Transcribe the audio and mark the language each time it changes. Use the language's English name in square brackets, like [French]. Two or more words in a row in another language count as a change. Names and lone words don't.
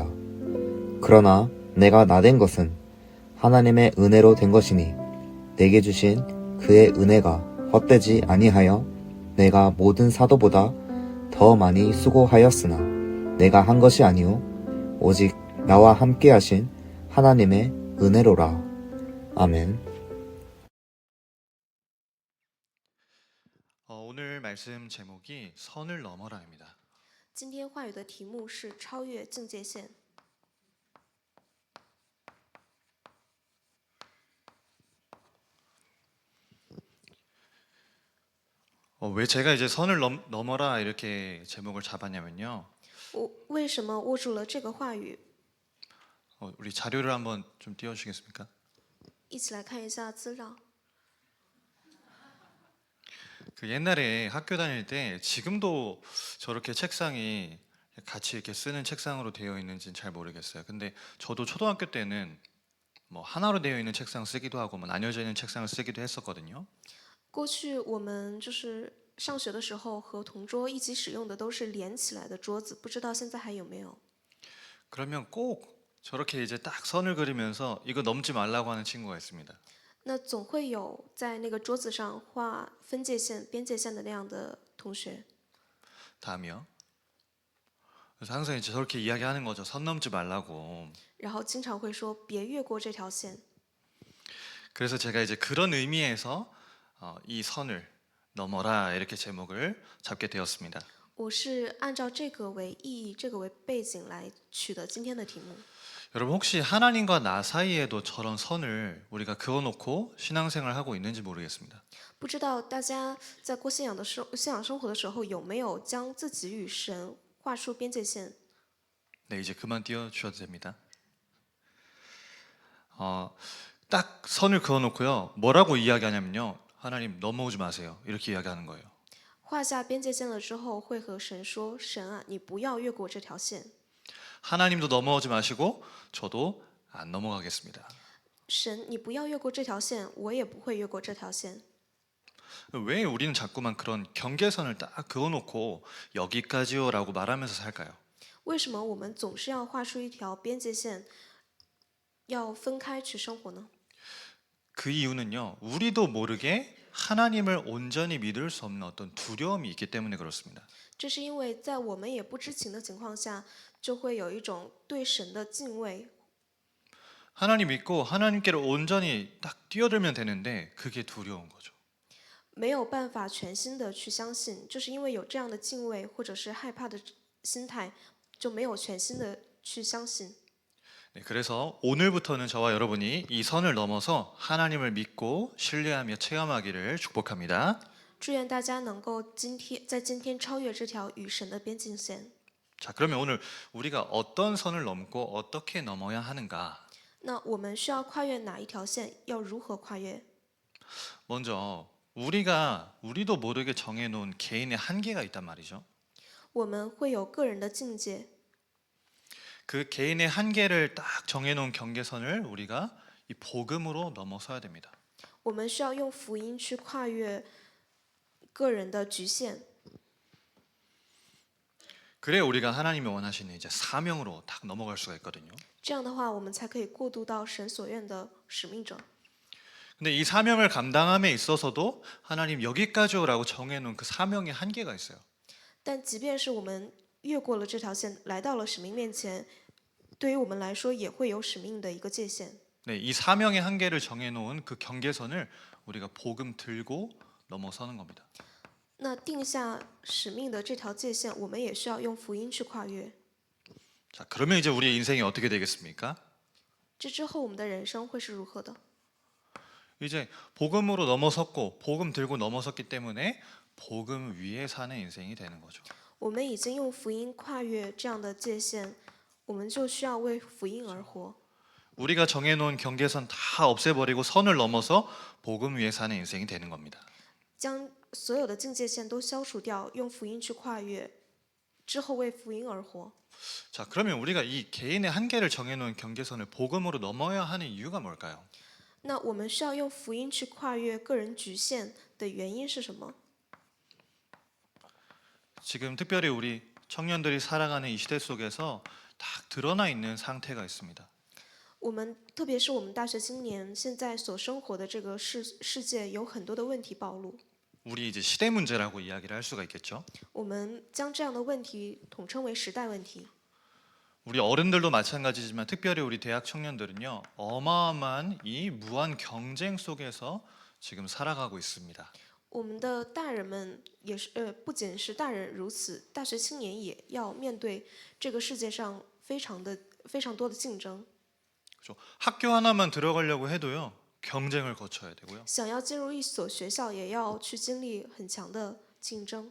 [Korean] 그러나 내가 나된 것은 하나님의 은혜로 된 것이니 내게 주신 그의 은혜가 헛되지 아니하여 내가 모든 사도보다 더 많이 수고하였으나 내가 한 것이 아니오 오직 나와 함께 하신 하나님의 은혜로라. 아멘. 오늘 말씀 제목이 선을 넘어라입니다. [Chinese] 今天话语的题目是超越境界线。 [Korean] 왜 제가 이제 선을 넘어라 이렇게 제목을 잡았냐면요. [Chinese] 我为什么握住了这个话语？ [Korean] 우리 자료를 한번 좀 띄워주시겠습니까? [Chinese] 一起来看一下资料。 [Korean] 그 옛날에 학교 다닐 때 지금도 저렇게 책상이 같이 이렇게 쓰는 책상으로 되어 있는지는 잘 모르겠어요. 근데 저도 초등학교 때는 뭐 하나로 되어 있는 책상 쓰기도 하고 뭐 나뉘어져 있는 책상을 쓰기도 했었거든요. [Chinese] 过去我们就是上学的时候和同桌一起使用的都是连起来的桌子，不知道现在还有没有？ [Korean] 그러면 꼭 저렇게 이제 딱 선을 그리면서 이거 넘지 말라고 하는 친구가 있습니다. [Chinese] 那总会有在那个桌子上画分界线、边界线的那样的同学。 [Korean] 다음이요. 그래서 항상 이제 저렇게 이야기하는 거죠. 선 넘지 말라고. [Chinese] 然后经常会说别越过这条线。 [Korean] 그래서 제가 이제 그런 의미에서 이 선을 넘어라 이렇게 제목을 잡게 되었습니다. [Chinese] 我是按照这个为意义、这个为背景来取的今天的题目。 [Korean] 여러분 혹시 하나님과 나 사이에도 저런 선을 우리가 그어놓고 신앙생활을 하고 있는지 모르겠습니다. [Chinese] 不知道大家在过信仰生活的时候有没有将自己与神画出边界线？ [Korean] 네, 이제 그만 띄워주셔도 됩니다. 딱 선을 그어놓고요. 뭐라고 이야기하냐면요. 하나님 넘어오지 마세요. 이렇게 이야기하는 거예요. [Chinese] 画下边界线了之后，会和神说：“神啊，你不要越过这条线。 [Korean] 하나님도 넘어오지 마시고 저도 안 넘어가겠습니다. [Chinese] 神，你不要越过这条线，我也不会越过这条线。 [Korean] 왜 우리는 자꾸만 그런 경계선을 딱 그어놓고 여기까지요라고 말하면서 살까요? [Chinese] 为什么我们总是要画出一条边界线，要分开去生活呢？ [Korean] 그 이유는요. 우리도 모르게 하나님을 온전히 믿을 수 없는 어떤 두려움이 있기 때문에 그렇습니다. [Chinese] 这是因为在我们也不知情的情况下，就会有一种对神的敬畏。 [Korean] 하나님 믿고 하나님께로 온전히 딱 뛰어들면 되는데 그게 두려운 거죠. [Chinese] 没有办法全心的去相信，就是因为有这样的敬畏或者是害怕的心态，就没有全心的去相信。 [Korean] 네, 그래서 오늘부터는 저와 여러분이 이 선을 넘어서 하나님을 믿고 신뢰하며 체험하기를 축복합니다. [Chinese] 祝愿大家能够在今天超越这条与神的边境线。 [Korean] 자, 그러면 오늘 우리가 어떤 선을 넘고 어떻게 넘어야 하는가? [Chinese] 那我们需要跨越哪一条线？要如何跨越？ [Korean] 먼저 우리도 모르게 정해놓은 개인의 한계가 있단 말이죠. [Chinese] 我们会有个人的境界， [Korean] 그 개인의 한계를 딱 정해놓은 경계선을 우리가 이 복음으로 넘어서야 됩니다. [Chinese] 我们需要用福音去跨越个人的局限。 [Korean] 그래 우리가 하나님이 원하시는 이제 사명으로 딱 넘어갈 수가 있거든요. [Chinese] 这样的话，我们才可以过渡到神所愿的使命者。 [Korean] 근데 이 사명을 감당함에 있어서도 하나님 여기까지요라고 정해놓은 그 사명의 한계가 있어요. [Chinese] 但即便是我们越过了这条线，来到了使命面前，对于我们来说也会有使命的一个界限。 [Korean] 네, 이 사명의 한계를 정해놓은 그 경계선을 우리가 복음 들고 넘어서는 겁니다. [Chinese] 那定下使命的这条界限，我们也需要用福音去跨越。 [Korean] 자, 그러면 이제 우리의 인생이 어떻게 되겠습니까? [Chinese] 这之后，我们的人生会是如何的？ [Korean] 이제 복음으로 넘어섰고 복음 들고 넘어섰기 때문에 복음 위에 사는 인생이 되는 거죠. [Chinese] 我们已经用福音跨越这样的界限，我们就需要为福音而活。 [Korean] 우리가 정해놓은 경계선 다 없애버리고 선을 넘어서 복음 위에 사는 인생이 되는 겁니다. [Chinese] 将所有的境界线都消除掉，用福音去跨越。之后为福音而活。 [Korean] 자, 그러면 우리가 이 개인의 한계를 정해놓은 경계선을 복음으로 넘어야 하는 이유가 뭘까요? [Chinese] 那我们需要用福音去跨越个人局限的原因是什么？ [Korean] 지금 특별히 우리 청년들이 살아가는 이 시대 속에서 딱 드러나 있는 상태가 있습니다. [Chinese] 我们特别是我们大学青年现在所生活的这个世界有很多的问题暴露， [Korean] 우리 이제 시대 문제라고 이야기를 할 수가 있겠죠. [Chinese] 我们将这样的问题统称为时代问题。 [Korean] 우리 어른들도 마찬가지지만 특별히 우리 대학 청년들은요, 어마어마한 이 무한 경쟁 속에서 지금 살아가고 있습니다. [Chinese] 我们的大人们也是，不仅是大人如此，大学青年也要面对这个世界上非常多的竞争。 [Korean] 그렇죠? 학교 하나만 들어가려고 해도요, 경쟁을 거쳐야 되고요. [Chinese] 想要进入一所学校，也要去经历很强的竞争。